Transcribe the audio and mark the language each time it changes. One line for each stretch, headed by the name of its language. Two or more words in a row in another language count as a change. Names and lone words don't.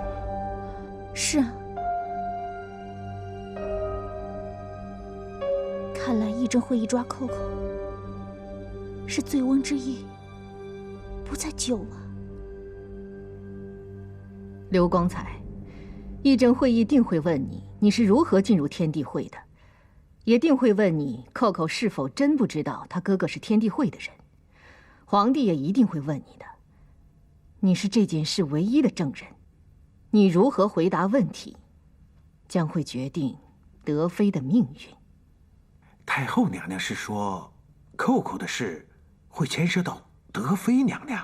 Chinese: 是啊，看來議政會議抓寇寇是醉翁之意不在酒啊。劉光彩，議政會議定會問你，你是如何進入天地會的？一定會問你 ，Coco 是否真不知道他哥哥是天地會的人。皇帝也一定會問你的。你是這件事唯一的證人，你如何回答問題，將會決定德妃的命運。太后娘娘是說，Coco的事會牽涉到德妃娘娘。